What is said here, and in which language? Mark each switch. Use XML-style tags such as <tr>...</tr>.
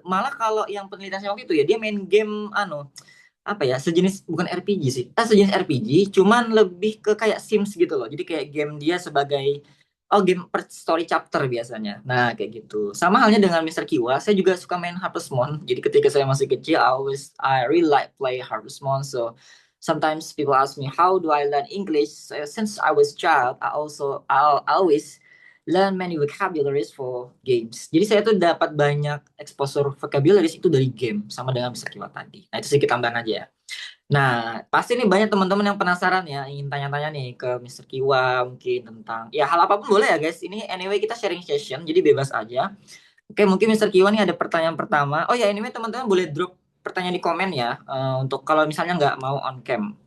<id>Malah kalau yang penelitian saya waktu itu ya, dia main game, apa ya, sejenis, bukan RPG sih. Sejenis RPG, cuman lebih ke kayak Sims gitu loh. Jadi kayak game dia sebagai, oh game per story chapter biasanya. Nah, kayak gitu. Sama halnya dengan Mister Kiwa, saya juga suka main Harvest Moon. Jadi ketika saya masih kecil,</id> <en>I really like play</en> <id>Harvest Moon.</id> <en>So sometimes people ask me, how do I learn English? So, since I was child, I always learn many vocabularies for games.</en> <id>Jadi saya tuh dapat banyak exposure vocabularies itu dari game, sama dengan Mister Kiwa tadi. Nah, itu sedikit tambahan aja ya. Nah, pasti nih banyak teman-teman yang penasaran ya, ingin tanya-tanya nih ke Mister Kiwa mungkin tentang ya hal apapun boleh ya guys. Ini anyway kita sharing session, jadi bebas aja. Oke, mungkin Mister Kiwa nih ada pertanyaan pertama. Oh ya, anyway teman-teman boleh drop pertanyaan di komen ya, untuk kalau misalnya nggak mau on cam.</id>